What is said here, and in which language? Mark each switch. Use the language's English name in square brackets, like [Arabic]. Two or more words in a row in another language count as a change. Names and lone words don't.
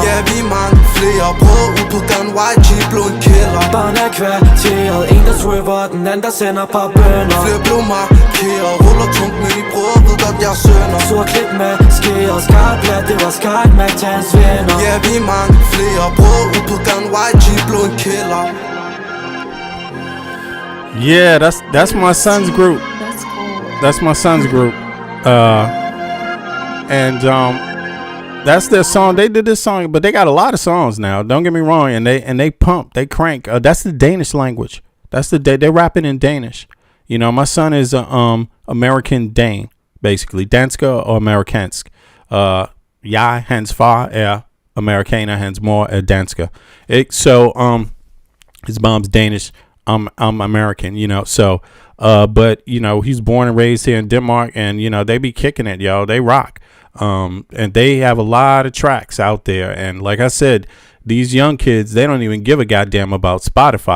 [Danish] Ja, vi mange flere brødre ud på gang, YG blev en killer. Barn af kvarteret, en der swiver, den anden der sender par bønner. Flere blev markeret, ruller tungt med de brødre, ved godt jeg sønder. Sort klip med skære, skarp lær, det var skarpt med til hans venner. Ja, vi mange flere brødre ud på gang, YG blev en killer. [English] Yeah, that's my son's group. That's cool. That's my son's group. And that's their song. They did this song, but they got a lot of songs now. Don't get me wrong, and they pump, they crank. That's the Danish language. They're rapping in Danish. You know, my son is American Dane, basically. [Danish] Dansker og amerikansk. Hans far amerikaner, hans mor dansker. [English] So his mom's Danish. I'm American, you know. So but you know, he's born and raised here in Denmark, and you know, they be kicking it, yo. They rock. And they have a lot of tracks out there, and like I said, these young kids, they don't even give a goddamn about Spotify.